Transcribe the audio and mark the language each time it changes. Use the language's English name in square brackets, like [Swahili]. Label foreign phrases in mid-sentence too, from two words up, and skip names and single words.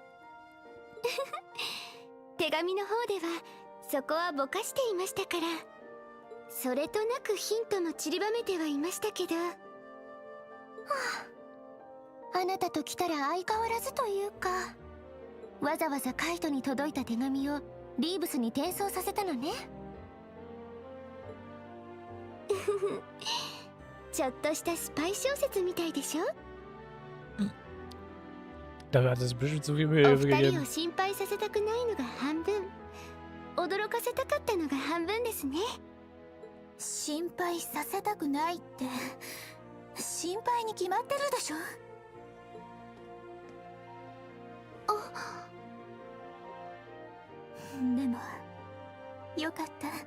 [Japanese] 手紙の方ではそこはぼかしていましたから、それとなくヒントも散りばめてはいましたけど、はあ、あなたと来たら相変わらずというか、わざわざカイトに届いた手紙をリーブスに転送させたのね。ちょっとしたスパイ小説みたいでしょ。 [German] Da hat es bestimmt zu viel [Japanese] お [German] Mühe [Japanese] 二人 [German] gegeben. [Japanese] を心配させたくないのが半分、驚かせたかったのが半分ですね。心配させたくないって心配に決まってるでしょ。でもよかった。